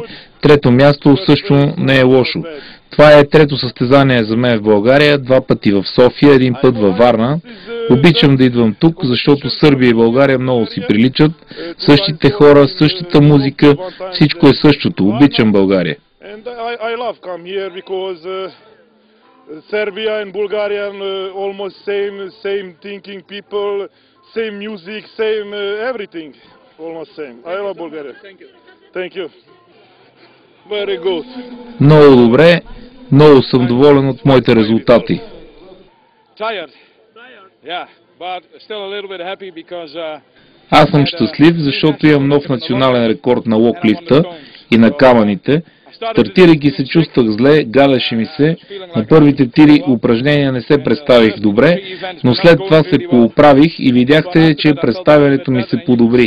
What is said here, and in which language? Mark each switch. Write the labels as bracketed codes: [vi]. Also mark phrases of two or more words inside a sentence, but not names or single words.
[bg] Трето място също не е лошо. Това е трето състезание за мен в България, 2 пъти в София, 1 път във Варна. Обичам да идвам тук, защото Сърбия и България много си приличат. Същите хора, същата музика, всичко е същото. Обичам България. [en] And I love come here because Serbia and Bulgaria almost same thinking people, same music, same everything, almost same. I love Bulgaria. Thank you. Thank you. Very good. [bg] Много добре, много съм доволен от моите резултати. [en] Tired. Yeah, but still a little bit happy because [bg] Аз съм щастлив, защото имам нов национален рекорд на локлифта и на камъните. Стартирайки се чувствах зле, гадаше ми се, на първите 3 упражнения не се представих добре, но след това се пооправих и видяхте, че представянето ми се подобри.